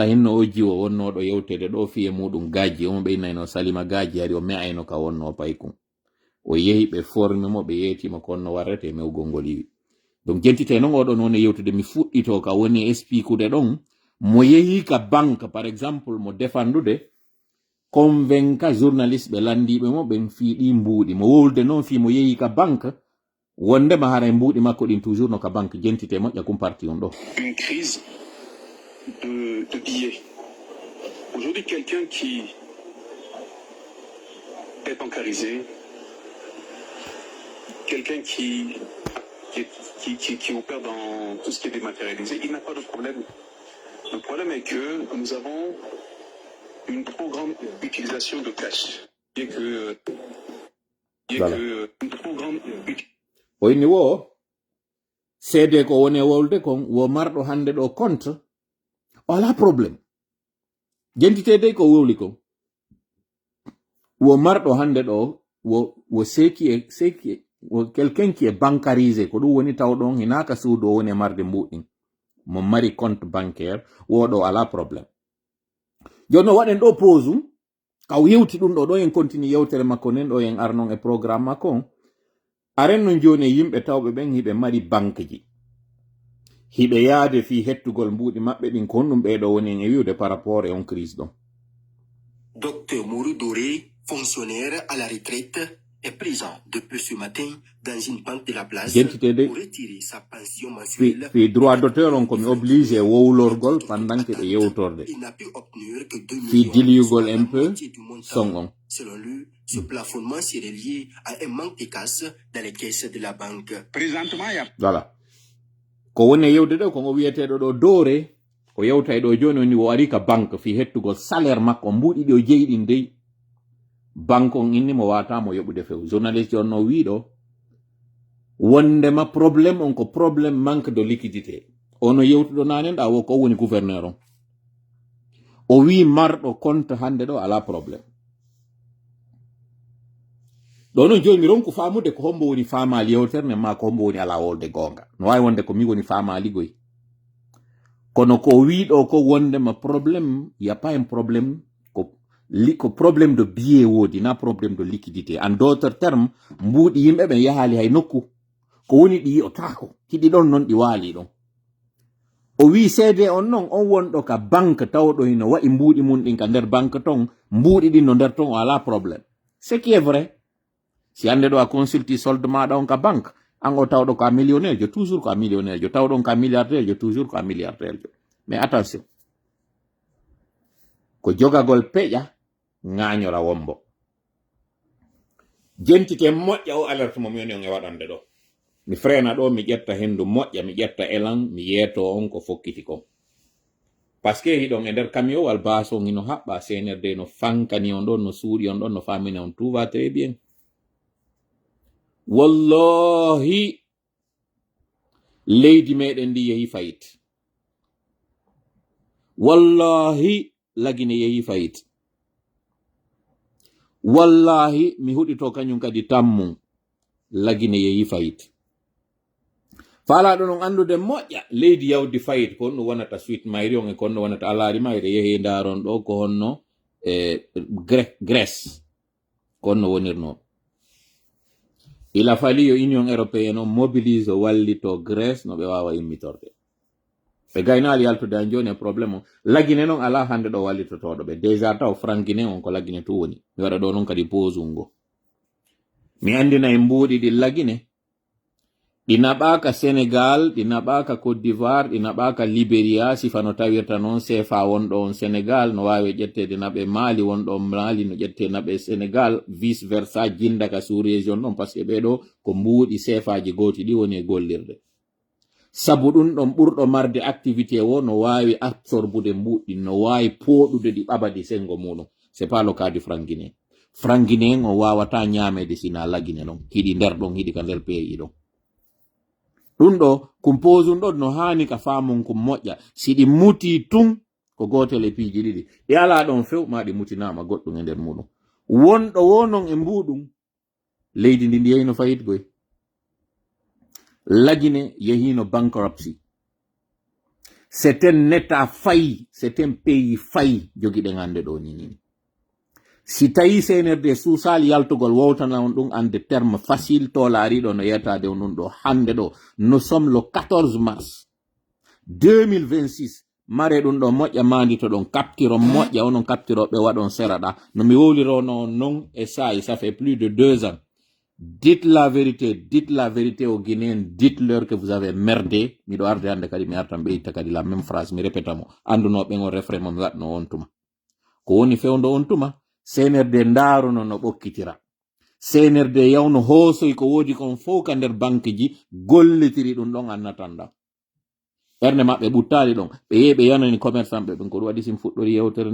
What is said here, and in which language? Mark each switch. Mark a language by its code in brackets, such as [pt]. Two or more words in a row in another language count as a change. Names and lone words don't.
[ff] hinno o jiwo wonnoɗo yewtede ɗo fiye muɗum gaji omo ɓeynayno Salima gaji hari o me'ayno ka wonno paykun o yehi ɓe formi mo ɓe yetimo ko honno warrete mewgol ngol yiwi donc jentite noon oɗon woni yewtude mi fuɗɗito ka woni expliquude ɗon mo yehi ka banque [fr] par exemple [ff] mo defandude convainca journaliste ɓe landiɓe mo ɓen fiiɗi mbuuɗi mo wolde noon fi mo yehi ka banque wondema hara e mbuuɗi makko ɗin toujours no ka banque jentite moƴƴa kum parti on ɗo [fr] une crise de billets. Aujourd'hui, quelqu'un qui est bancarisé, quelqu'un qui opère dans tout ce qui est dématérialisé, il n'a pas de problème. Le problème est que nous avons une trop grande utilisation de cash. Une trop grande [ff] oyni wo seede ko woni wolde kon wo marɗo hande ɗo compte wala probléme jentitede ko wowli kon wo marɗo hande ɗo wo seki wo [fr] quelqu'un qui est bancarisé [ff] ko ɗum woni tawɗon hinaka suudu o woni marde mbuɗin mo mari [fr] compte bancaire [ff] woɗo ala probléme jonno waɗen ɗo pause kaw yewti ɗum ɗo en continue yewtere makko nen ɗo en arnon e programme makko aren no joni yimɓe tawɓe ɓen hiɓe mari banque ji hiɓe yaade fi hettugol mbuuɗi maɓɓe ɗin ko honɗum ɓeɗo woni en e wiwde [fr] par rapport [ff] e on crise ɗon [fr] Docteur Mourou Doré, fonctionnaire à la retraite, est présent depuis ce matin dans une banque de la place pour retirer sa pension mensuelle. [ff] Fi [fr] droit d'auteur [ff] on komi obligé wowlorgol [fr] pendant que [ff] ɓe yewtorde [fr] Il n'a pu obtenir que 2 [ff] fi [fr] millions [ff] diliyugol un [fr] la peu moitié du montant. son on Selon lui, ce plafonnement serait lié à un manque de casse dans les caisses de la banque. Présentement, il y a [ff] voilà ko woni e yewde ɗo ko wiyeteɗo ɗo doore o yewta e ɗo joni woni o ari ka banque fi hettugol salaire makko mbuuɗi ɗi o jeeyi ɗin dey banque on inni mo watamo yoɓude few journaliste on no wiɗo wondema probléme on ko probléme [fr] manque de liquidité [ff] ono yewtuɗo nanen ɗa wo ko woni gouverneur on o wi marɗo compte hande ɗo ala probléme ɗo noon joni mi ronku famude ko hombo woni famali yewterne ma ko hombo woni ala wolde gonga no wawi wonde ko mi woni famali goy kono ko wiɗo ko wondema probléme [fr] y a pas un problème [ff] ko [fr] probléme de billet [ff] woodi na [fr] probléme de liquidité en d'autres termes [ff] mbuuɗi yimɓe ɓen yahali hay nokku ko woni ɗi yi'otako hiɗi ɗon noon ɗi waali ɗon o wi seede on noon on wonɗo ka banque tawɗo hino waɗi mbuuɗi mum ɗin ka nder banque ton mbuuɗi ɗin no nder ton o ala probléme [fr] ce qui est vrai [ff] si hande ɗo a consulti solde maɗa on ka banque an o tawɗo ko a millionnaire jo toujours ko a millionnaire jo tawɗon ko a milliardaire jo toujours ko a milliardaire jo [fr] mais attention [ff] ko jogagol peƴa ŋaañora wombo jentite moƴƴa o alerte mo mi woni on e waɗande ɗo mi frena ɗo mi ƴetta hendu moƴƴa mi ƴetta élan mi yeeto on ko fokkiti kon [fr] par ce que [ff] hiɗon e nder camiowal base on ino haɓɓa senerde no fankani on ɗon no suuɗi on ɗon no famini on [fr] tout va très bien [ff] wallahi leydi meɗen ndi yehi fayit wallahi lagine yehi fayit wallahi mi huɗito kañum kadi tammum lagine yehi fayit fala ɗo non andude moƴƴa leydi yawdi fayit kon no wonata suite mayri on e kon no wonata alari mayre yehi daron ɗo ko honno Grèce kon no wonirno. [fr] Il a fallu [ff] yo Union européenne on mobilise wallito Grèce no ɓe wawa immitorde ɓe gaynali yaltude an joni e probléme o lagine noon ala hande ɗo wallitotoɗo ɓe déjà taw franguine on ko lagine to woni mi waɗa ɗo noon kadi posungo mi andina e mbuuɗi ɗi lagine ɗi naɓaka Sénégal ɗi naɓaka Côte d'Ivoire ɗi naɓaka Libéria sifa no tawirta noon CFA wonɗo on Sénégal no wawi ƴettede naɓe Mali wonɗo on Mali no ƴette naɓe Sénégal [fr] vice versa [ff] jindaka [fr] sous région [ff] ɗon [fr] par ce que [ff] ɓeɗo ko mbuuɗi CFA ji goti ɗi woni e gollirde sabu ɗum ɗon ɓurɗo marde activité o no wawi absorbude mbuɗɗi no wawi poɗude ɗi ɓabadi sengo muɗum [fr] c'est pas le cas du franguine [ff] franguine o wawata ñamede sina lagine ɗon hiɗi nder ɗon hiɗi ka nder pays ɗon ɗum ɗo compose ɗon no hani ka famon ko moƴƴa si ɗi muti tun ko gotel e piiji ɗiɗi ɗi ala ɗon few ma ɗi mutinama goɗɗum e nder muɗum wonɗo wonon e mbuɗum leydi ndi ndi yeyno fayit goy lagine yehino bankruptcy [fr] c'est un état failli c'est un pays failli [ff] jogiɗen hande ɗo ni si tawi CNRD suusal yaltugol wowtana on ɗum ande [fr] terme facile [ff] to laariɗo no yettade on ɗum ɗo hande ɗo [fr] nous sommes le 14 mars [ff] 2026 mare ɗum ɗo moƴƴa mandito ɗon captiro moƴƴa onon captiroɓe waɗon seraɗa no mi wowlirono non e sayi [fr] ça fait plus de 2 ans dites la vérité aux Guinéens dites-leur que vous avez merdé [ff] miɗo arde hande kadi mi artan ɓeyta kadi [fr] la même phrase [ff] mi répéta mo andunoɓe on refre mo mi waɗno on tuma ko woni fewndo on tuma CNRD ndaruno no ɓokkitira CNRD yawno hoosoy ko woodi kon fof ka nder banque ji gollitiri ɗum ɗon annatanda ɓernde maɓɓe ɓuttali ɗon ɓe yehi ɓe yanani commerçant ɓe ɓen ko ɗum waɗi sim fuɗɗori yewtere